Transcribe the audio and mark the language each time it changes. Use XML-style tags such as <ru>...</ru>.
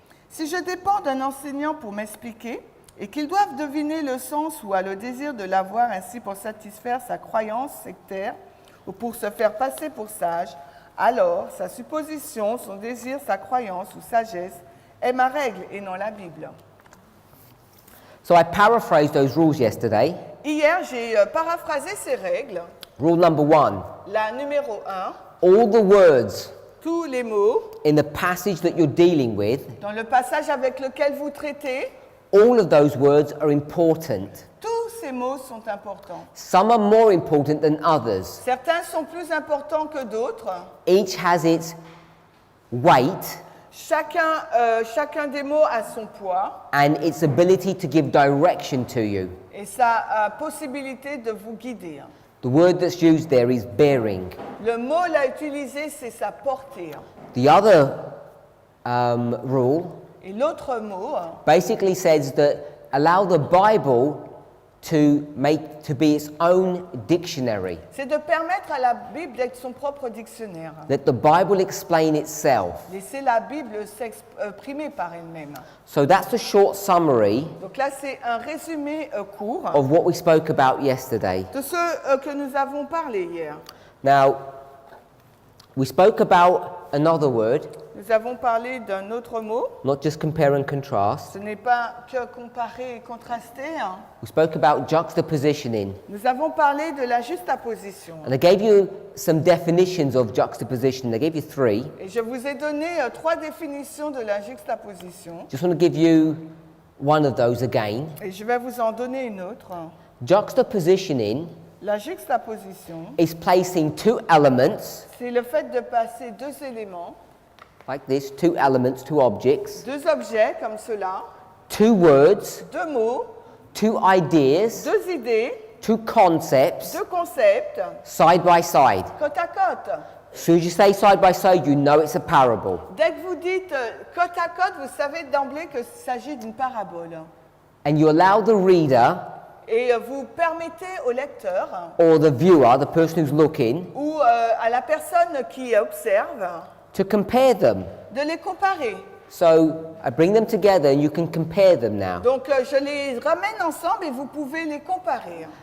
<fr>Si je dépends d'un enseignant pour m'expliquer, et qu'ils doivent deviner le sens ou a le désir de l'avoir ainsi pour satisfaire sa croyance sectaire ou pour se faire passer pour sage, alors sa supposition, son désir, sa croyance ou sagesse est ma règle et non la Bible.</fr> <en>So I paraphrased those rules yesterday.</en> <fr>Hier, j'ai paraphrasé ces règles.</fr> <en>Rule number 1.</en> <fr>La numéro 1,</fr> <en>All the words</en> <fr>tous les mots</fr> <en>in the passage that you're dealing with,</en> <fr>dans le passage avec lequel vous traitez,</fr> <en>all of those words are important.</en> <fr>tous ces mots sont importants.</fr> <en>Some are more important than others.</en> <fr>Certains sont plus importants que d'autres.</fr> <en>Each has its weight</en> <fr>Chacun des mots a son poids</fr> <en>and its ability to give direction to you.</en> <fr>et sa possibilité de vous guider.</fr> <en>The word that's used there is bearing.</en> <fr>Le mot là utilisé, c'est sa portée.</fr> <en>The other rule</en> <fr>Et l'autre mot,</fr> <en>basically says that allow the Bible to be its own dictionary.</en> <fr>c'est de permettre à la Bible d'être son propre dictionnaire.</fr> <en>Let the Bible explain itself.</en> <fr>Laisser la Bible s'exprimer par elle-même.</fr> <en>So that's a short summary</en> <fr>Donc là, c'est un résumé court</fr> <en>of what we spoke about yesterday.</en> <fr>de ce que nous avons parlé hier.</fr> <en>Now, we spoke about another word,</en> <fr>Nous avons parlé d'un autre mot.</fr> <en>not just compare and contrast.</en> <fr>Ce n'est pas que comparer et contraster.</fr> <en>We spoke about juxtapositioning.</en> <fr>Nous avons parlé de la juxtaposition.</fr> <en>And I gave you some definitions of juxtaposition. I gave you 3.</en> <fr>Et je vous ai donné 3 définitions de la juxtaposition.</fr> <en>Just want to give you one of those again.</en> <fr>Et je vais vous en donner une autre.</fr> <en>Juxtapositioning</en> <fr>La juxtaposition,</fr> <en>is placing 2 elements,</en> <fr>c'est le fait de passer 2 éléments,</fr> <en>like this, 2 elements, 2 objects,</en> <fr>2 objets comme cela,</fr> <en>2 words,</en> <fr>2 mots,</fr> <en>2 ideas,</en> <fr>2 idées,</fr> <en>2 concepts,</en> <fr>2 concepts,</fr> <en>side by side.</en> <fr>côte à côte.</fr> <en>As soon as you say side by side, you know it's a parable.</en> <fr>Dès que vous dites côte à côte, vous savez d'emblée qu'il s'agit d'une parabole.</fr> <en>And you allow the reader</en> <fr>Et vous permettez au lecteur</fr> <en>or the viewer, the person who's looking,</en> <fr>ou à la personne qui observe</fr> <en>to compare them.</en> <fr>de les comparer.</fr> <en>So I bring them together and you can compare them now.</en> <fr>Donc je les ramène ensemble et vous pouvez les comparer.</fr>